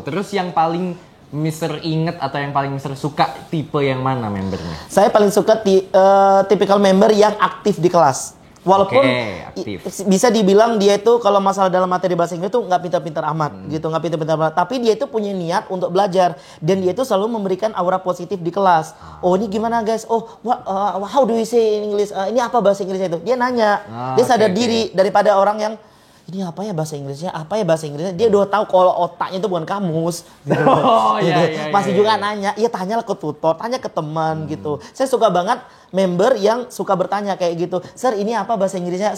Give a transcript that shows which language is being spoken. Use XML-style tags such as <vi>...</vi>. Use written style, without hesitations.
<id>Terus yang paling Mister inget atau yang paling Mister suka tipe yang mana membernya? Saya paling suka tipikal member yang aktif di kelas. Walaupun bisa dibilang dia itu kalau masalah dalam materi bahasa Inggris tuh nggak pintar-pintar amat gitu, nggak pintar-pintar amat. Tapi dia itu punya niat untuk belajar dan dia itu selalu memberikan aura positif di kelas. Oh ini gimana</id> <en>guys? Oh how do we say in English?</en> <id>Ini apa bahasa Inggrisnya itu? Dia nanya, dia sadar diri daripada orang yang ini apa ya bahasa Inggrisnya? Apa ya bahasa Inggrisnya? Dia udah tahu kalau otaknya itu bukan kamus. Masih juga nanya. Iya tanyalah ke tutor, tanya ke teman gitu. Saya suka banget member yang suka bertanya kayak gitu. Sir, ini apa bahasa Inggrisnya?</id>